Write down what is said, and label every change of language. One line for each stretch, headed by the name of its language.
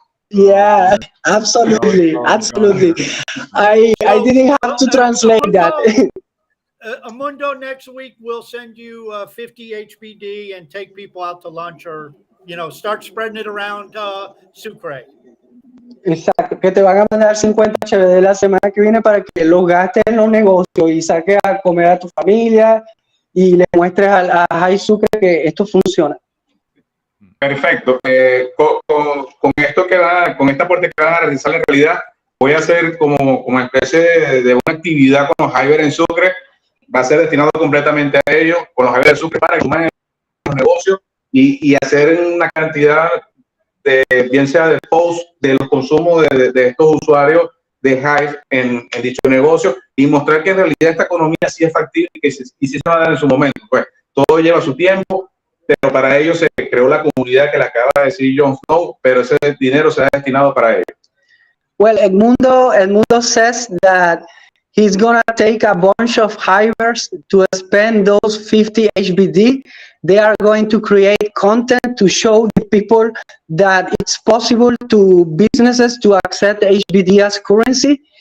English: Yeah, absolutely. I didn't have to translate that. Amundo, next week we'll send you 50 HBD and take people out to lunch, or start spreading it around Sucre.
Spanish: Exacto, que te van a mandar 50 HBD la semana que viene para que los gastes en los negocios y saques a comer a tu familia y le muestres a High Sucre que esto funciona. Perfecto. Con esto con esta aporte que van a realizar en realidad, voy a hacer como especie de una actividad con los Hyber en Sucre. Va a ser destinado completamente a ellos, con los Hyber en Sucre, para que sumen los negocios y hacer una cantidad bien sea de post de los consumos de estos usuarios de Hive en dicho negocio, y mostrar que en realidad esta economía sí es factible y sí se va a dar en su momento. Pues todo lleva su tiempo, pero para ello se creó la comunidad que le acaba de decir Jon Snow, pero ese dinero se ha destinado para ello.
English: Well, Edmundo says that he's gonna take a bunch of hivers to spend those 50 HBD. They are going to create content to show the people that it's possible to businesses to accept HBD as currency.